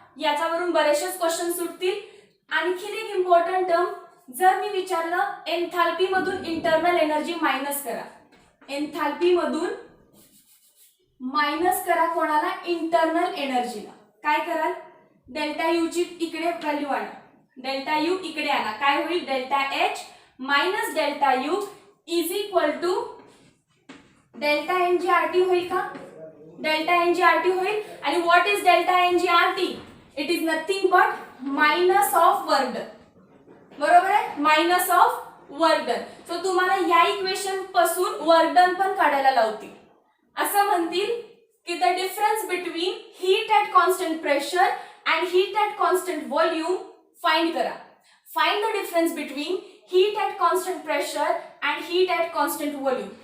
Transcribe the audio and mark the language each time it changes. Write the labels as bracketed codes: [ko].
[mr] याच्यावरून बरेचसे क्वेश्चन सुटतील. आणखीन एक इम्पॉर्टंट टर्म, जर मी विचारलं एन्थाल्पी मधून इंटरनल एनर्जी मायनस करा, एन्थाल्पी मधून मायनस करा कोणाला? इंटरनल एनर्जीला. काय कराल? डेल्टा यू ची इकडे व्हॅल्यू आणा, डेल्टा यू इकडे आणा. काय होईल? [en] delta H minus delta U is equal to delta N G R T [mr] होईल का? [en] Delta N G R T होईल. [mr] आणि [en] What is delta N G R T? It is nothing but minus of work done. [mr] बरोबर आहे? [en] Minus of work done. [mr] So तुम्हाला या equation पासून work done पण काढायला लावतील. असं म्हणतील की [en] The difference between heat at constant pressure and heat at constant volume find करा. Find the difference between heat at constant pressure and heat at constant volume.